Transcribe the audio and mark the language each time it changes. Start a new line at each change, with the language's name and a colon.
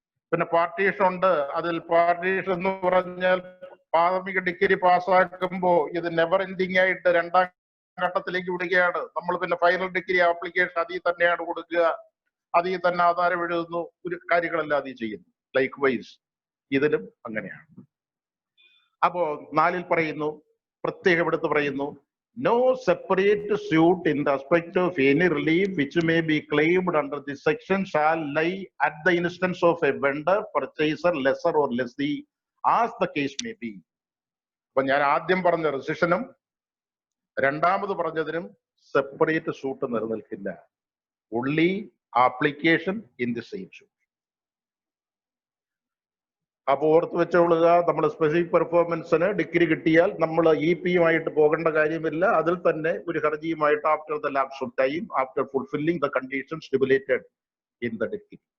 Malayalam: പിന്നെ പാർട്ടീഷൻ ഉണ്ട്. അതിൽ പാർട്ടീഷൻ എന്ന് പറഞ്ഞാൽ പ്രാഥമിക ഡിഗ്രി പാസ്സാക്കുമ്പോ ഇത് നെവർ എൻഡിങ് ആയിട്ട് രണ്ടാം ഘട്ടത്തിലേക്ക് വിടുകയാണ് നമ്മൾ. പിന്നെ ഫൈനൽ ഡിഗ്രി ആപ്ലിക്കേഷൻ അതിൽ തന്നെയാണ് കൊടുക്കുക. അതിൽ തന്നെ ആധാരം എഴുതുന്നു, ഒരു കാര്യങ്ങളെല്ലാം അതിൽ ചെയ്യുന്നു. ലൈക്ക് വൈസ് ഇതിലും അങ്ങനെയാണ്. അപ്പോ 4 പറയുന്നു, പ്രത്യേകം എടുത്ത് പറയുന്നു,
English: no separate suit in respect of any relief which may be claimed under this section shall lie at the instance of a vendor, purchaser, lessor or lessee as the case may be.
Malayalam: അപ്പൊ ഞാൻ ആദ്യം പറഞ്ഞ റെസിഷനും രണ്ടാമത് പറഞ്ഞതിനും separate suit നിലനിൽക്കില്ല.
English: only application in the same suit.
Malayalam: അപ്പൊ ഓർത്ത് വെച്ചോളുക, നമ്മൾ specific പെർഫോമൻസിന് degree കിട്ടിയാൽ നമ്മൾ ഇപിയുമായിട്ട് പോകേണ്ട കാര്യമില്ല. അതിൽ തന്നെ ഒരു ഹർജിയുമായിട്ട്
English: After the lapse of time, after fulfilling the condition stipulated in the degree.